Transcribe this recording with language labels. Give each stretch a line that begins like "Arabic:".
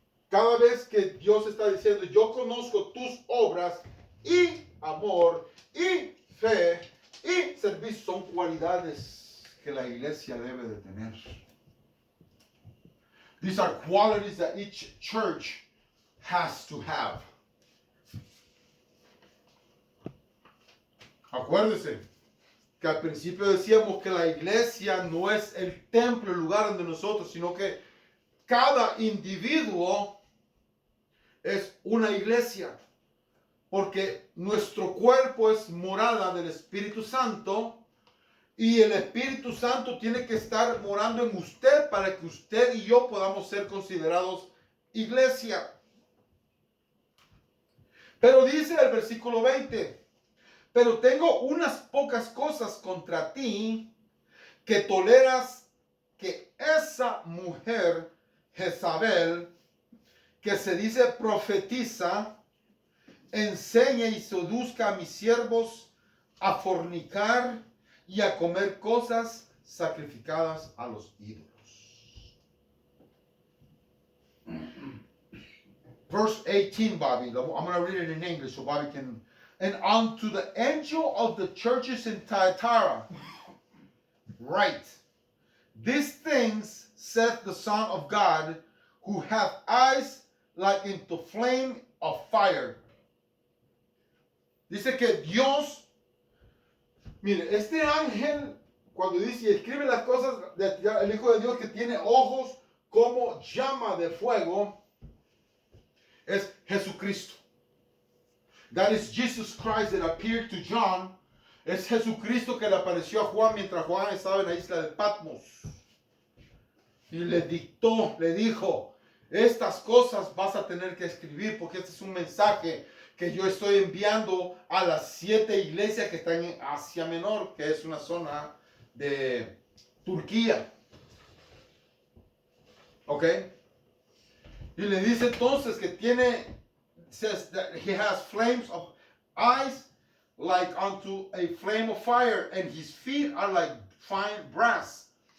Spanish: Cada vez que Dios está diciendo, yo conozco tus obras y amor y fe y servicio, son cualidades que la iglesia debe de tener.
English: These are qualities that each church has to have.
Spanish: Acuérdese que al principio decíamos que la iglesia no es el templo, el lugar donde nosotros, sino que cada individuo es una iglesia, porque nuestro cuerpo es morada del Espíritu Santo y el Espíritu Santo tiene que estar morando en usted para que usted y yo podamos ser considerados iglesia. Pero dice el versículo 20, pero tengo unas pocas cosas contra ti, que toleras que esa mujer Jezabel, que se dice profetiza, enseñe y seduzca a mis siervos a fornicar y a comer cosas sacrificadas a los ídolos.
English: Verse 18, Bobby. I'm going to read it in English so Bobby can. And unto the angel of the churches in Thyatira write, these things saith the Son of God, who hath eyes like into flame of fire.
Spanish: Dice que Dios, mire, este ángel, cuando dice y escribe las cosas del Hijo de Dios, que tiene ojos como llama de fuego, es Jesucristo.
English: That is Jesus Christ that appeared to John.
Spanish: Es Jesucristo que le apareció a Juan mientras Juan estaba en la isla de Patmos. Y le dictó, le dijo, estas cosas vas a tener que escribir porque este es un mensaje que yo estoy enviando a las 7 iglesias que están en Asia Menor, que es una zona de Turquía. ¿Ok? Y le dice entonces que tiene,
English: says that he has flames of eyes like unto a flame of fire, and his feet are like fine brass.